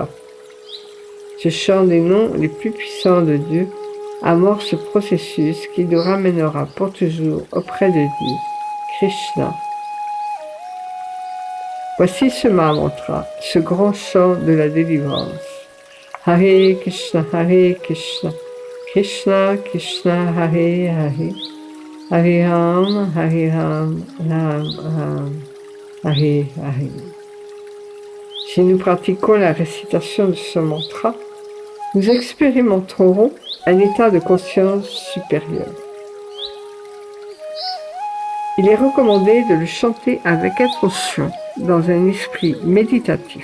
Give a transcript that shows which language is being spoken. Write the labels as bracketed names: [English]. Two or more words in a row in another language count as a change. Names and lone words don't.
[French] Ce chant des noms les plus puissants de Dieu amorce ce processus qui nous ramènera pour toujours auprès de Dieu, Krishna. Voici ce Mahamantra, ce grand chant de la délivrance. [Sanskrit] Hare Krishna, Krishna Krishna, Hare Hare, Hare Ram, Ram Ram, Hare Hare. [French] Si nous pratiquons la récitation de ce mantra, nous expérimenterons un état de conscience supérieur. Il est recommandé de le chanter avec attention dans un esprit méditatif.